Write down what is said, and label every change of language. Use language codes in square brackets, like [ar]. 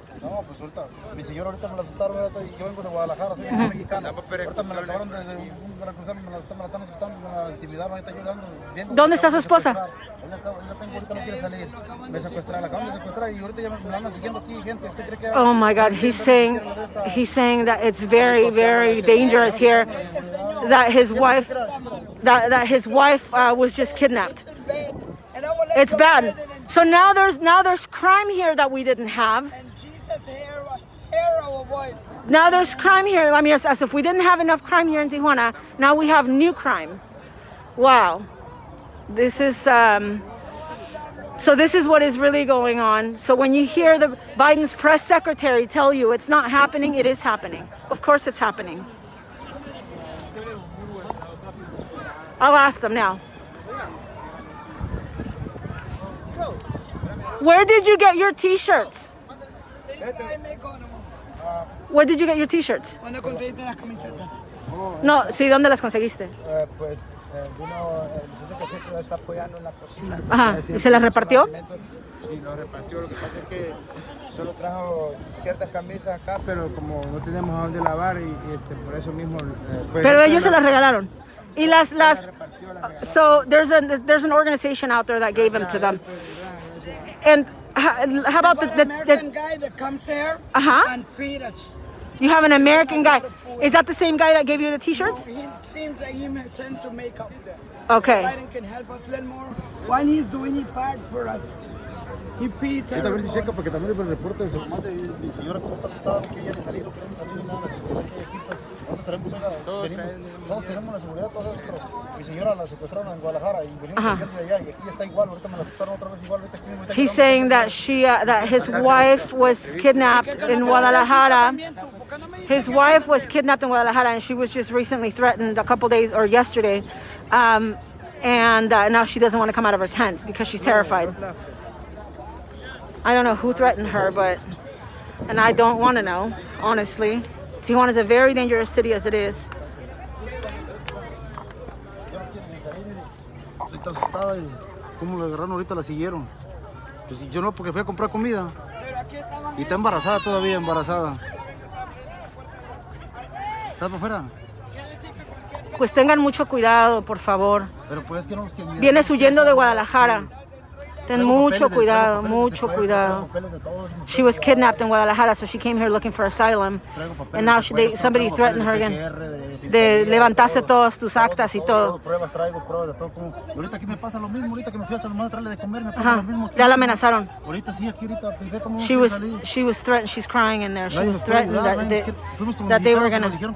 [es] No, pues ahorita, mi señor ahorita me la asustaron, yo vengo de Guadalajara, soy mexicano. Ahorita me la acabaron de cruzar, me la están asustando, me la intimidaron, ahorita yo ando. ¿Dónde está su esposa? La tengo, ahorita no quiere salir. Me secuestraron, la acaban de secuestrar y ahorita ya me andan siguiendo aquí gente. ¿Usted cree que [en] Oh my God, he's saying that it's very, very dangerous here. That his wife, was just kidnapped. It's bad. So now there's crime here that we didn't have. And Jesus here was our voice. Now there's crime here. I mean, as if we didn't have enough crime here in Tijuana, now we have new crime. Wow. This is, so this is what is really going on. So when you hear the Biden's press secretary tell you it's not happening, it is happening. Of course it's happening. I'll ask them now. Where did you get your t-shirts? Where did you get your t-shirts? [es] ¿Dónde conseguiste las camisetas? No, sí, ¿dónde las conseguiste? Pues vino el muchacho que siempre está apoyando en la cocina. Ajá, ¿y se las repartió? Sí, lo repartió. Lo que pasa es que solo trajo ciertas camisas acá, pero como no tenemos a dónde lavar y por eso mismo... pues, Pero ellos se las regalaron. [en] Y so there's an organization out there that gave them to them. And how about the American guy that comes here and feed us? You have an American guy. Is that the same guy that gave you the T-shirts? He seems like he sent to make up. Okay. Biden can help us a little more. While he's doing his part for us. He feeds [es] a ver si checa, porque también el reporte de mi señora cómo está asustada, porque ella le salieron, queremos salir nada, la seguridad que hay aquí, nosotros todos tenemos la seguridad, todos eso, pero mi señora la secuestraron en Guadalajara y venimos de allá y aquí está igual, ahorita me la asustaron otra vez igual, ahorita [en] He's saying that that his wife was kidnapped in Guadalajara. His wife was kidnapped in Guadalajara, and she was just recently threatened a couple days or yesterday, and now she doesn't want to come out of her tent because she's terrified. I don't know who threatened her, and I don't want to know, honestly. Tijuana is a very dangerous city as it is. [es] Está asustada y cómo la agarraron ahorita, la siguieron. Pues yo no, porque fui a comprar comida. Y está embarazada todavía, embarazada. ¿Sabes para afuera? Pues tengan mucho cuidado, por favor. Pero pues que no, Vienes huyendo de Guadalajara. Ten mucho cuidado, mucho cuidado. [en] She was kidnapped in Guadalajara, so she came here looking for asylum. And now somebody threatened her again. [es] De levantaste todas tus actas y todo. Pruebas, traigo pruebas de todo. Ahorita aquí me pasa lo mismo, ahorita que me fui a Salomón a traerle de comer, me pasa lo mismo. Ya la amenazaron. Ahorita sí, aquí ahorita. [en] She was threatened, she's crying in there. She was threatened that they were gonna...